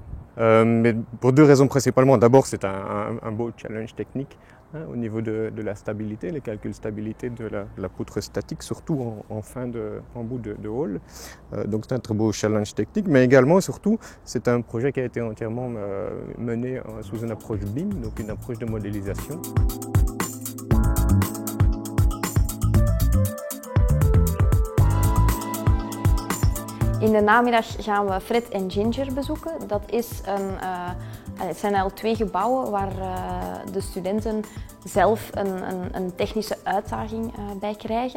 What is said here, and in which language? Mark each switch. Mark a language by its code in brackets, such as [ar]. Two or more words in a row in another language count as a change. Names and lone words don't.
[fr] Mais pour deux raisons principalement. D'abord, c'est un beau challenge technique au niveau de la stabilité, les calculs de stabilité de la poutre statique, surtout en bout de hall. Donc c'est un très beau challenge technique, mais également, surtout, c'est un projet qui a été entièrement mené sous une approche BIM, donc une approche de modélisation. [nl] In de namiddag gaan we Fred en Ginger bezoeken. Het zijn eigenlijk twee gebouwen waar de studenten zelf een technische uitdaging bij krijgen.